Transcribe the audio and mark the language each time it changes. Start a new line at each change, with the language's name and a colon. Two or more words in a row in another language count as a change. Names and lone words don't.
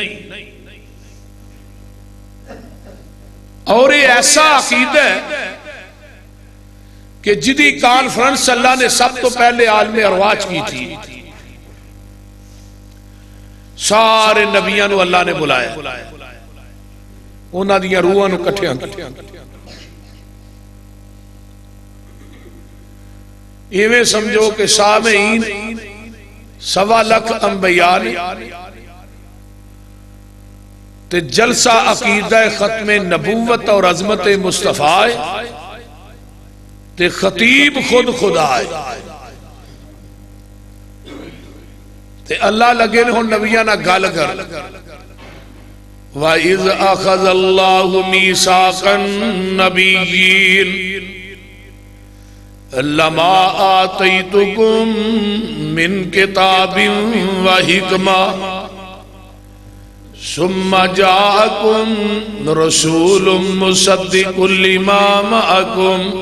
Urdu: اور یہ ایسا عقیدہ ہے کہ جدی کانفرنس اللہ نے
Punjabi: سب تو پہلے
Urdu: عالم ارواح کی تھی، سارے نبیوں نو اللہ نے بلایا،
Punjabi: انہاں دیاں روحاں نو کٹھیاں کیا، ایویں سمجھو کہ سامعین 1.25 لاکھ انبیاء نے، تے جلسہ عقیدہ ختم نبوت اور عظمت مصطفیٰ، تے خطیب خود خدا ہے، تے اللہ لگے نے ہن نبیاں نہ گل کر،
Arabic: وَإِذْ أَخَذَ اللَّهُ مِيثَاقَ النَّبِيِّينَ لما آتیتکم من کتاب و حکمہ ثم جاءکم رسول مصدق لما معکم